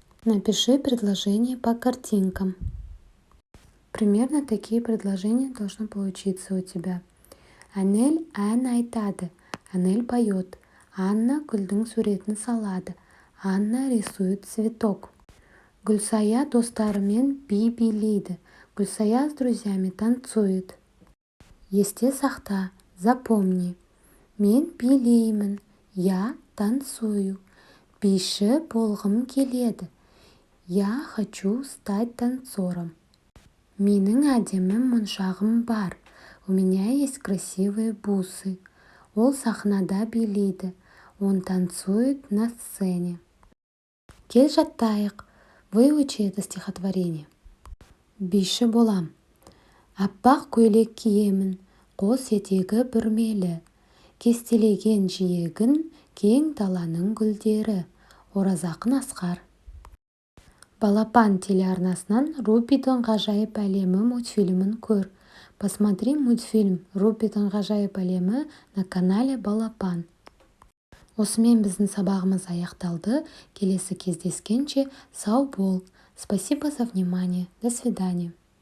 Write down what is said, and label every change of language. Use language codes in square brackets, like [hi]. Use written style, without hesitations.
[ru] Напиши предложение по картинкам. Примерно такие предложения должно получиться у тебя. [kk] Анель ән айтады. [ru] Анель поет. [kk] Анна гүлдің суретін салады. [ru] Анна рисует цветок. [kk] Гүлсая достарымен би билейді. [ru] Гүлсая с друзьями танцует. [kk] Есте сақта, запомни. Мен билеймін. [ru] Я танцую. [kk] Биші болғым келеді. [ru] Я хочу стать танцором. [kk] Менің әдемі моншағым бар. [ru] У меня есть красивые бусы. [kk] Ол сахнада билейді. [ru] Он танцует на сцене. [kk] Кел жаттайық. [ru] Выучи это стихотворение. [kk] Биші болам. Аппақ көйлек киемін. Қос етегі бүрмелі. Кестелеген жиегін кең даланың гүлдері. Оразақын Асқар. Балапан телеарнасынан Рупидің ғажайып әлемі мультфильмін көр. [ru] Посмотри мультфильм Рупидің ғажайып әлемі на канале Балапан. [kk] Осымен біздің сабағымыз аяқталды. Келесі кездескенше сау бол. [ru] Спасибо за внимание. До свидания.